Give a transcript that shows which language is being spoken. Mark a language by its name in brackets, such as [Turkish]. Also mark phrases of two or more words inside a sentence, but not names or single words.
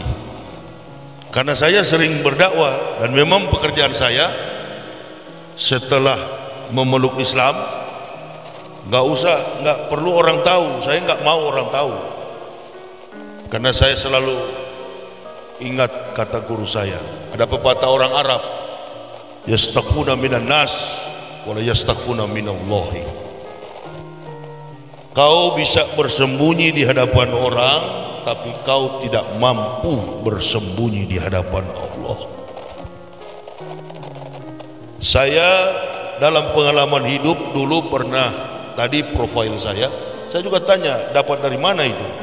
[Indonesian] Karena saya sering berdakwah dan memang pekerjaan saya setelah memeluk Islam, nggak perlu orang tahu. Saya nggak mau orang tahu, karena saya selalu ingat kata guru saya. Ada pepatah orang Arab, [Arabic] يستخفون من الناس ولا يستخفون من الله. [Indonesian] Kau bisa bersembunyi di hadapan orang, tapi kau tidak mampu bersembunyi di hadapan Allah. Saya dalam pengalaman hidup dulu pernah, tadi profil saya juga tanya, dapat dari mana itu?